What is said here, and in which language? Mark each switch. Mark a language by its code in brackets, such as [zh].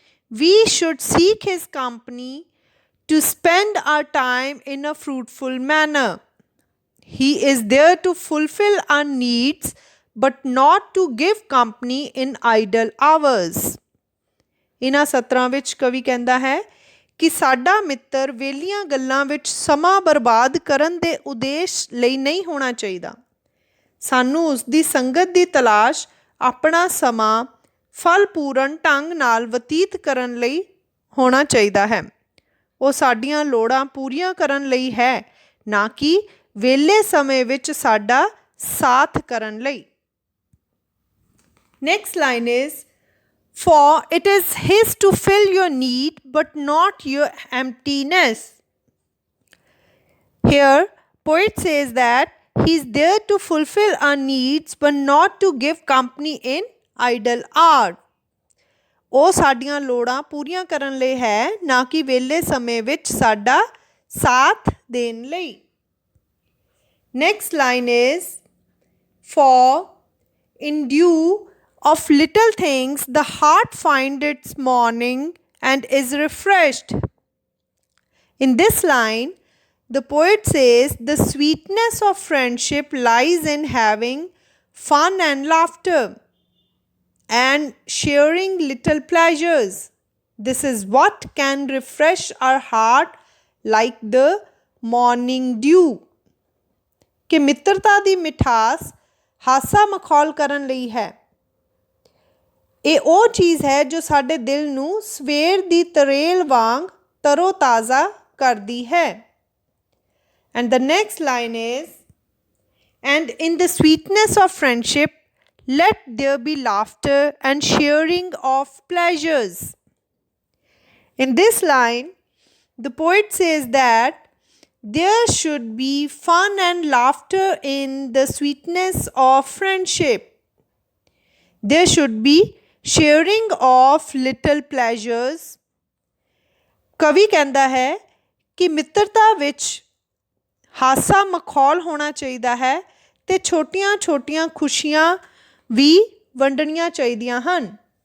[en] We should seek his company to spend our time in a fruitful manner. He is there to fulfill our needs, but not to give company in idle hours. [pa] ਇਨ੍ਹਾਂ ਸਤਰਾਂ ਵਿੱਚ ਕਵੀ ਕਹਿੰਦਾ ਹੈ ਕਿ ਸਾਡਾ ਮਿੱਤਰ ਵਿਹਲੀਆਂ ਗੱਲਾਂ ਵਿੱਚ ਸਮਾਂ ਬਰਬਾਦ ਕਰਨ ਦੇ ਉਦੇਸ਼ ਲਈ ਨਹੀਂ ਹੋਣਾ ਚਾਹੀਦਾ। ਸਾਨੂੰ ਉਸ ਦੀ ਸੰਗਤ ਦੀ ਤਲਾਸ਼ ਆਪਣਾ ਸਮਾਂ ਫਲਪੂਰਨ ਢੰਗ ਨਾਲ ਬਤੀਤ ਕਰਨ ਲਈ ਹੋਣਾ ਚਾਹੀਦਾ ਹੈ। ਉਹ ਸਾਡੀਆਂ ਲੋੜਾਂ ਪੂਰੀਆਂ ਕਰਨ ਲਈ ਹੈ, ਨਾ ਕਿ ਵਿਹਲੇ ਸਮੇਂ ਵਿੱਚ ਸਾਡਾ ਸਾਥ ਕਰਨ ਲਈ। [en] Next line is, for it is his to fill your need but not your emptiness. Here, poet says that he is there to fulfill our needs but not to give company in idle hour. [pa] ਉਹ ਸਾਡੀਆਂ ਲੋੜਾਂ ਪੂਰੀਆਂ ਕਰਨ ਲਈ ਹੈ, ਨਾ ਕਿ ਵਿਹਲੇ ਸਮੇਂ ਵਿੱਚ ਸਾਡਾ ਸਾਥ ਦੇਣ ਲਈ। [en] Next line is, for in due of little things the heart finds its morning and is refreshed. In this line, The poet says the sweetness of friendship lies in having fun and laughter and sharing little pleasures. This is what can refresh our heart like the morning dew. [pa] ਕਿ ਮਿੱਤਰਤਾ ਦੀ ਮਿਠਾਸ ਹਾਸਾ ਮਖੌਲ ਕਰਨ ਲਈ ਹੈ। ਇਹ ਉਹ ਚੀਜ਼ ਹੈ ਜੋ ਸਾਡੇ ਦਿਲ ਨੂੰ ਸਵੇਰ ਦੀ ਤਰੇਲ ਵਾਂਗ ਤਰੋ ਤਾਜ਼ਾ ਕਰਦੀ ਹੈ। [en] And the next line is, and in the sweetness of friendship, let there be laughter and sharing of pleasures. In this line, the poet says that there should be fun and laughter in the sweetness of friendship. There should be sharing of little pleasures. [pa] ਕਵੀ ਕਹਿੰਦਾ ਹੈ ਕਿ ਮਿੱਤਰਤਾ ਵਿੱਚ ਹਾਸਾ ਮਖੌਲ ਹੋਣਾ ਚਾਹੀਦਾ ਹੈ ਅਤੇ ਛੋਟੀਆਂ-ਛੋਟੀਆਂ ਖੁਸ਼ੀਆਂ ਵੀ ਵੰਡਣੀਆਂ ਚਾਹੀਦੀਆਂ ਹਨ।